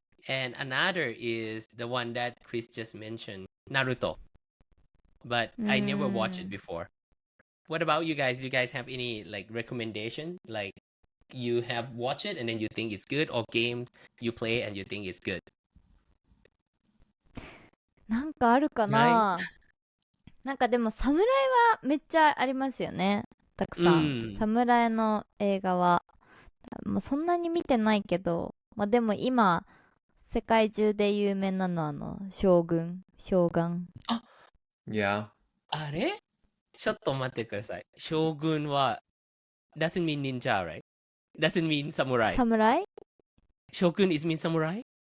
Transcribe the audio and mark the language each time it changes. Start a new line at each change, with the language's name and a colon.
English: And another is the one that Chris just mentioned, Naruto. But I never watched it before. What about you guys? You guys have any like recommendation? Like you have watched it and then you think it's good, or games you play and you think it's good?
Japanese: なんかあるかな、なんかでも侍はめっちゃありますよね、たくさん。侍の映画はもうそんなに見てないけど、まあでも今世界中で有名なのは将軍。あ、
English: Yeah.
Japanese: あれちょっと待ってください。
English: 将軍は doesn't mean ninja, right? Doesn't mean samurai.
Japanese: 侍？
English: 将軍 is mean samurai?